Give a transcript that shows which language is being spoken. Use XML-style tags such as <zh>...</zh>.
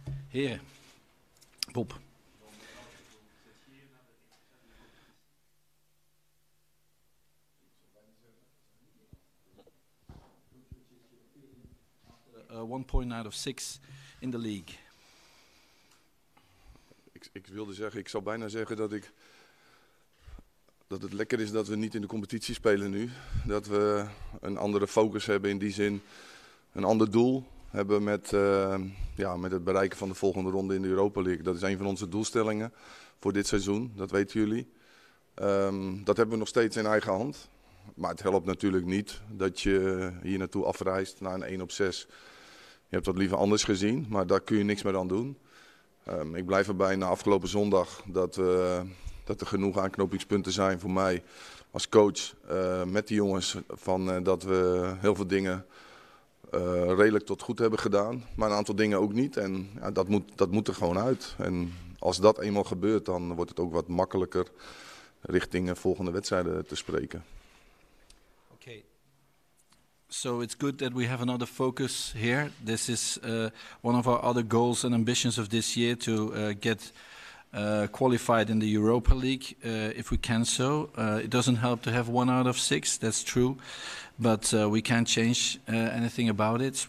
<en>Here, Bob. One point out of 6 in the league.</en> <nl>Ik wilde zeggen, ik zou bijna zeggen dat het lekker is dat we niet in de competitie spelen nu. Dat we een andere focus hebben, in die zin een ander doel hebben met het bereiken van de volgende ronde in de Europa League. Dat is een van onze doelstellingen voor dit seizoen, dat weten jullie. Dat hebben we nog steeds in eigen hand. Maar het helpt natuurlijk niet dat je hier naartoe afreist naar een 1-6. Je hebt dat liever anders gezien, maar daar kun je niks meer aan doen. Ik blijf erbij na afgelopen zondag dat er genoeg aanknopingspunten zijn voor mij als coach met die jongens. Dat we heel veel dingen redelijk tot goed hebben gedaan, maar een aantal dingen ook niet. En ja, dat moet er gewoon uit. En als dat eenmaal gebeurt, dan wordt het ook wat makkelijker richting volgende wedstrijden te spreken.</nl> <en>Okay. So it's good that we have another focus here. This is one of our other goals and ambitions of this year to get qualified in the Europa League, if we can so. It doesn't help to have 1 out of 6, that's true. But we can't change anything about it.</en>